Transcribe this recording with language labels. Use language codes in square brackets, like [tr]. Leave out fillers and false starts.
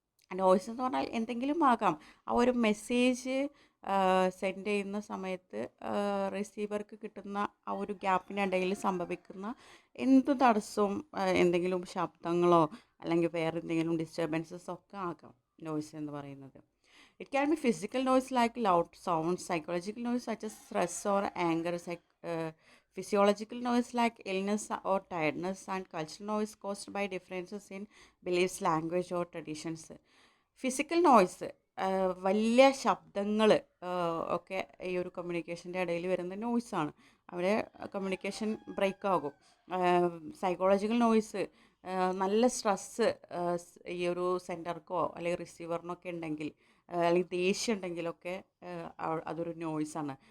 [ml] Noise എന്ന് പറഞ്ഞാൽ എന്തെങ്കിലും ആകാം. ആ ഒരു മെസ്സേജ് സെൻഡ് ചെയ്യുന്ന സമയത്ത് റിസീവർക്ക് കിട്ടുന്ന ആ ഒരു ഗ്യാപ്പിനിടയിൽ സംഭവിക്കുന്ന എന്ത് തടസ്സവും, എന്തെങ്കിലും ശബ്ദങ്ങളോ അല്ലെങ്കിൽ വേറെ എന്തെങ്കിലും ഡിസ്റ്റർബൻസസ് ഒക്കെ ആകാം നോയ്സ് എന്ന് പറയുന്നത്. [en] It can be physical noise like loud sound, psychological noise such as stress or anger, physiological noise like illness or tiredness, and cultural noise caused by differences in beliefs, language or traditions. [ml] Physical noise, വലിയ ശബ്ദങ്ങൾ ഒക്കെ ഈ ഒരു കമ്മ്യൂണിക്കേഷൻ്റെ ഇടയിൽ വരുന്ന നോയ്സാണ്. അവിടെ communication break ആകും. Psychological noise, നല്ല സ്ട്രെസ്സ് ഈ ഒരു സെൻറ്റർക്കോ അല്ലെങ്കിൽ റിസീവറിനൊക്കെ ഉണ്ടെങ്കിൽ അല്ലെങ്കിൽ ദേഷ്യം ഉണ്ടെങ്കിലൊക്കെ അതൊരു നോയ്സാണ്.